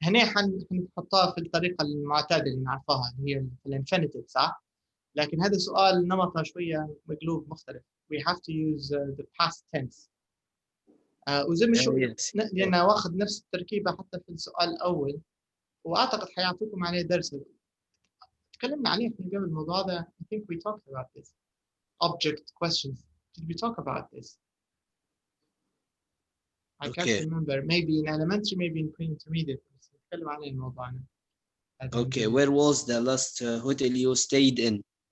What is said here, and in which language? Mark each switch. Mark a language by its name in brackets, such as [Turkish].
[Arabic] هنا حنحطها في الطريقة المعتادة اللي نعرفها اللي هي الانفينيتيف, صح؟ لكن هذا سؤال نمطه شوية مقلوب مختلف. [English] We have to use the past tense. [Arabic] وزي ما شو لأن واخذ نفس التركيبة حتى في السؤال الأول, وأعتقد حيعطيكم عليه درس. تكلمنا عليه في قبل الموضوع ده. [English] I think we talked about this. Object questions. Did we talk about this? I can't remember. Maybe in elementary, maybe in pre-intermediate. [Arabic] نتكلم عليه الموضوع ده. [English] Okay, where was the last hotel you stayed in?